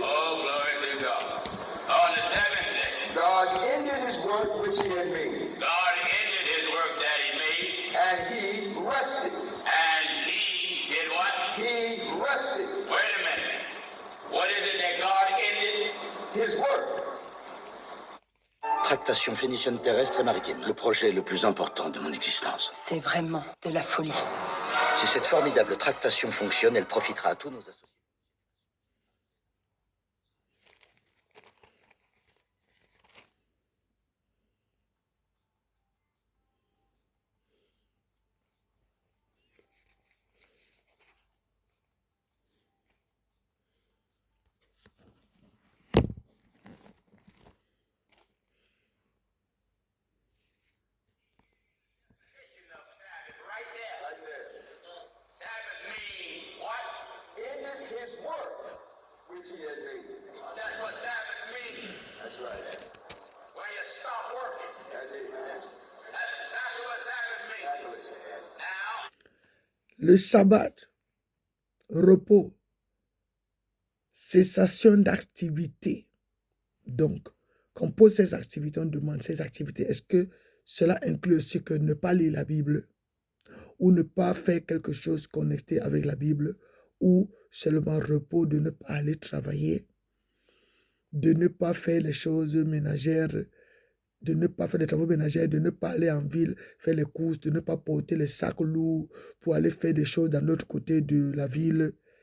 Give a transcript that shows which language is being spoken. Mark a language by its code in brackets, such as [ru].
[en] Oh, glory to God. On the seventh day, God ended his work which he had made, God ended his work that he made, and he rested. and he did what? He rested Wait a minute. What is it that God ended? his work. [fr] Tractation phénicienne terrestre et maritime, le projet le plus important de mon existence. C'est vraiment de la folie. Si cette formidable tractation fonctionne, elle profitera à tous nos associés. [en] Of Sabbath right there. Sabbath means what? Ended his work which he had made. That's what Sabbath means. That's right. When you stop working. That's it. That's exactly what Sabbath means. Now, [fr] Le sabbat, repos, cessation d'activité. Donc, quand on pose ces activités, on demande ces activités. Est-ce que cela inclut aussi que ne pas lire la Bible ou ne pas faire quelque chose connecté avec la Bible ou seulement repos, de ne pas aller travailler, de ne pas faire les choses ménagères, de ne pas faire les travaux ménagers, de ne pas aller en ville faire les courses, de ne pas porter les sacs lourds pour aller faire des choses dans l'autre côté de la ville.